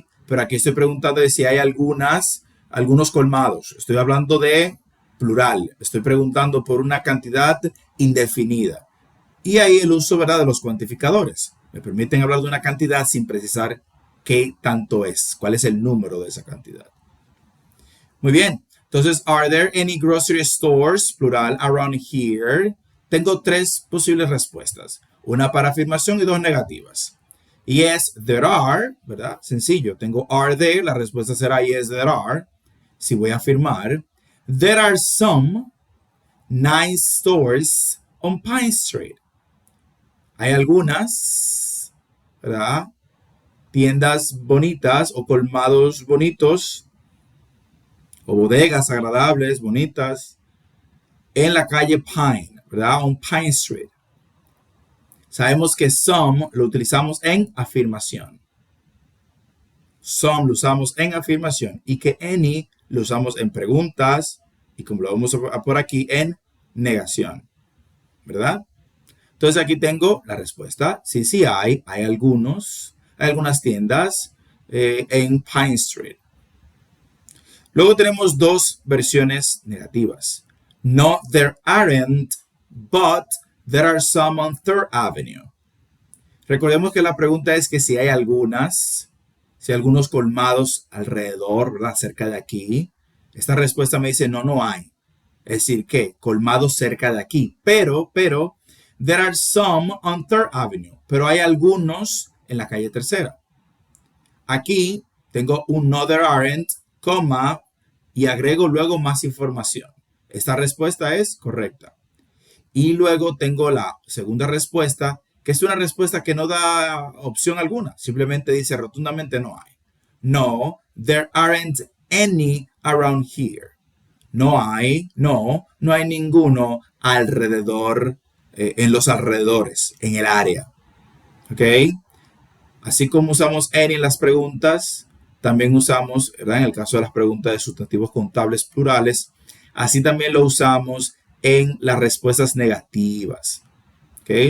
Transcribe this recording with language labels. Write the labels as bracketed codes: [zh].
[es] Pero aquí estoy preguntando de si hay algunos colmados. Estoy hablando de plural. Estoy preguntando por una cantidad indefinida. Y ahí el uso, ¿verdad?, de los cuantificadores. Me permiten hablar de una cantidad sin precisar qué tanto es, cuál es el número de esa cantidad. Muy bien. Entonces, [en] are there any grocery stores, plural, around here? [es] Tengo tres posibles respuestas. Una para afirmación y dos negativas. [en] Yes, there are, [es] ¿verdad? Sencillo. Tengo [en] are there, [es] la respuesta será [en] yes, there are. [es] Si voy a afirmar, [en] there are some nice stores on Pine Street. [es] Hay algunas, ¿verdad?, tiendas bonitas o colmados bonitos o bodegas agradables, bonitas, en la calle Pine, ¿verdad? [en] On Pine Street. [es] Sabemos que some lo utilizamos en afirmación. Some lo usamos en afirmación y que any lo usamos en preguntas y como lo vamos a por aquí en negación, ¿verdad? Entonces aquí tengo la respuesta. Sí hay algunas tiendas en Pine Street. Luego tenemos dos versiones negativas. [en] No, there aren't, but there are some on 3rd Avenue. [es] Recordemos que la pregunta es que si hay algunos colmados alrededor, ¿verdad?, cerca de aquí. Esta respuesta me dice no hay. Es decir, que colmados cerca de aquí. Pero, [en] there are some on 3rd Avenue. [es] Pero hay algunos en la calle Tercera. Aquí tengo un [en] no, there aren't, [es] coma, y agrego luego más información. Esta respuesta es correcta. Y luego tengo la segunda respuesta, que es una respuesta que no da opción alguna. Simplemente dice rotundamente no hay. [en] No, there aren't any around here. [es] No hay ninguno alrededor, en los alrededores, en el área. ¿Ok? Así como usamos any en las preguntas, también usamos, ¿verdad? En el caso de las preguntas de sustantivos contables plurales, así también lo usamos en las respuestas negativas. ¿Okay?